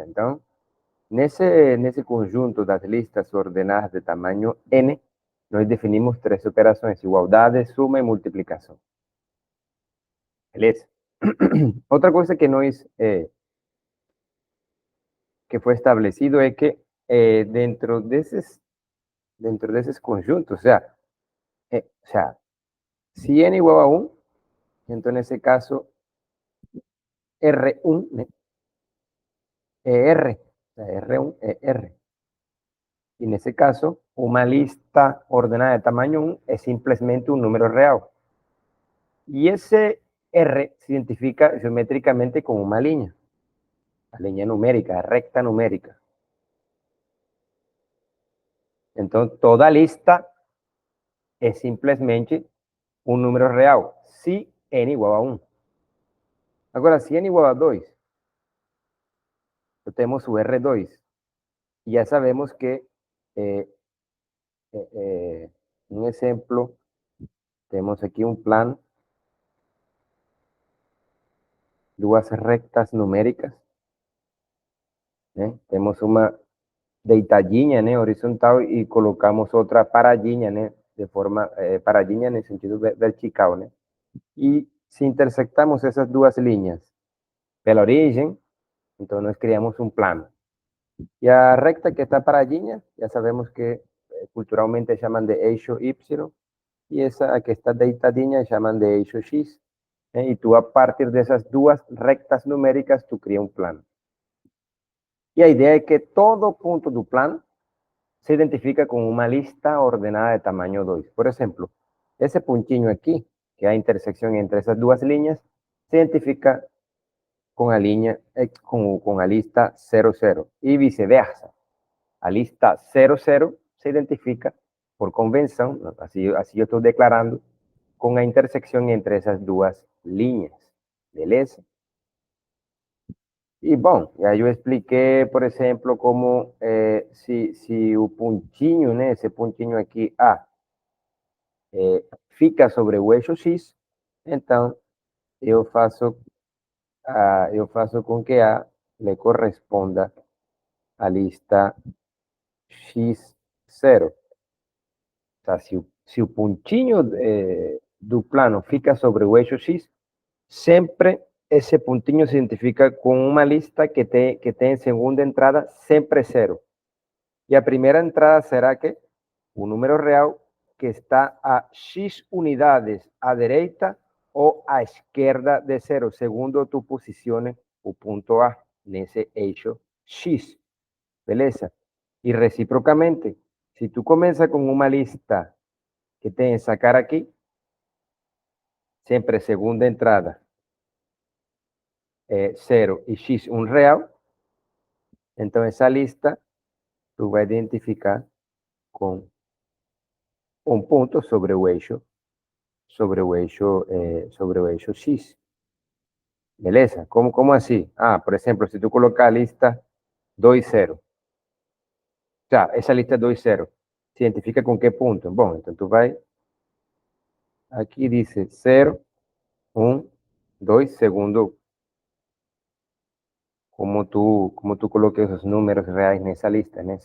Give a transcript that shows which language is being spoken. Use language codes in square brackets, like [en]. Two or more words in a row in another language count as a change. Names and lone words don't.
[pt] Então, nesse conjunto das listas ordenadas de tamanho n, nós definimos três operações: igualdade, suma e multiplicação. Beleza? Outra coisa que nós que foi estabelecido é que dentro desses conjuntos, [es] o sea, si n igual a 1, [pt] então nesse caso R1 né, é R, [es] o sea, [pt] R1 é R. [es] Y en ese caso, una lista ordenada de tamaño 1 es simplemente un número real. Y ese R se identifica geométricamente con una línea, la línea numérica, recta numérica. Entonces, toda lista es simplemente un número real, si n igual a 1. Ahora, si n igual a 2, tenemos su R2. Y ya sabemos que, un ejemplo, tenemos aquí un plan, [pt] duas rectas numéricas. Temos uma deitadinha, né, horizontal, e colocamos outra paradinha, né, de forma paradinha no sentido vertical, né? E se intersectamos essas duas linhas pela origem, então nós criamos um plano. E a recta que está paradinha, já sabemos que culturalmente chamam de eixo Y, e essa que está deitadinha chamam de eixo X. E tu, a partir dessas duas rectas numéricas, tu cria um plano. E a ideia é que todo ponto do plano se identifica [es] con una lista ordenada de tamaño 2. Por ejemplo, ese puntinho aquí, que hay intersección entre esas dos líneas, se identifica con la línea, con la lista 0, 0. Y viceversa. La lista 0, 0 se identifica por convención, así yo estoy declarando, con la intersección entre esas dos líneas. [pt] Beleza? E, bom, e aí eu expliquei, por exemplo, como se o pontinho, né, esse pontinho aqui, A, fica sobre o eixo X, então eu faço com que A le corresponda à lista X0. [es] O sea, [pt] se o pontinho do plano fica sobre o eixo X, sempre esse pontinho se identifica com uma lista que tem segunda entrada sempre 0. [es] Y a primera entrada será que un número real que está a X unidades a derecha o a izquierda de 0, segundo tu posicione o punto A [pt] nesse eixo X. Beleza? [es] Y recíprocamente, si tú comienzas con una lista que [pt] tem essa cara aqui, sempre segunda entrada 0 [es] y X un real, entonces esa lista tú vas a identificar con un ponto sobre [pt] o eixo X. Beleza? Como assim? Ah, por exemplo, se tu colocar a lista 2, 0. Já, essa lista 2, 0 se identifica com que ponto? Bom, então tu vai aqui, diz 0, 1, 2, segundo como tu coloques os números reais nessa lista, né?